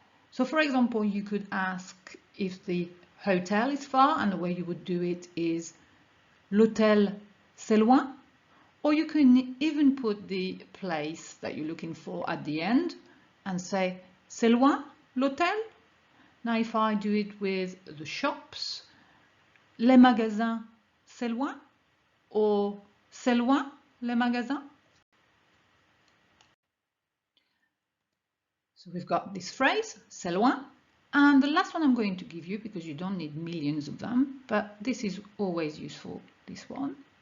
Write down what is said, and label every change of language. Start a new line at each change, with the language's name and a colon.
English: So for example, you could ask if the hotel is far, and the way you would do it is
French: l'hôtel c'est loin,
English: or you can even put the place that you're looking for at the end and say
French: c'est loin l'hôtel.
English: Now if I do it with the shops,
French: les magasins c'est loin,
English: or
French: c'est loin les magasins.
English: So we've got this phrase, c'est loin, and the last one I'm going to give you, because you don't need millions of them, but this is always useful, this one.